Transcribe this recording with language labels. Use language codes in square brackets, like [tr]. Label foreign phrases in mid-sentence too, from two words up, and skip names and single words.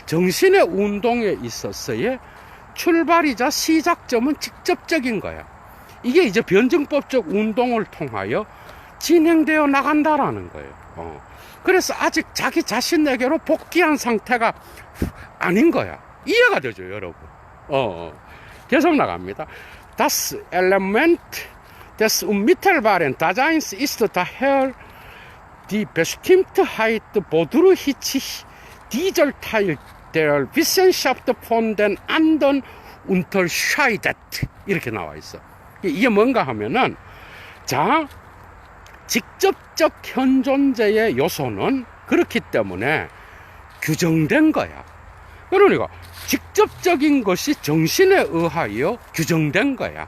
[ko] 정신의 운동에 있어서의 출발이자 시작점은 직접적인 거야. 이게 이제 변증법적 운동을 통하여 진행되어 나간다라는 거예요. 그래서 아직 자기 자신에게로 복귀한 상태가 아닌 거야. 이해가 되죠, 여러분? 계속 나갑니다. [de] Das Element des unmittelbaren Daseins ist daher die Bestimmtheit, wodurch sich dieser Teil der Wissenschaft von den anderen unterscheidet. [ko] 이렇게 나와 있어. 이게 뭔가 하면은, 자, 직접적 현존재의 요소는 그렇기 때문에 규정된 거야. 그러니까 직접적인 것이 정신에 의하여 규정된 거야.